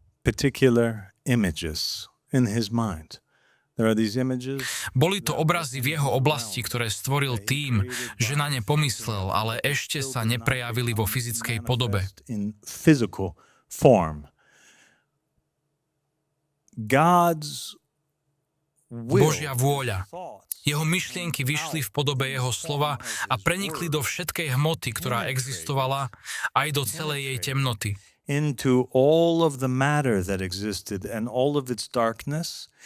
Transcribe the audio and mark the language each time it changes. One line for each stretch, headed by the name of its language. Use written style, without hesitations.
English: Particular images in his mind. There are these images.
Slovak: Boli to obrazy v jeho oblasti, ktoré stvoril tým, že na ne pomyslel, ale ešte sa neprejavili vo fyzickej podobe.
English: In physical form. God's
Slovak: Božia vôľa. Jeho myšlienky vyšli v podobe jeho slova a prenikli do všetkej hmoty, ktorá existovala, aj do celej jej temnoty.
English: Into all of the matter that existed and all of its darkness.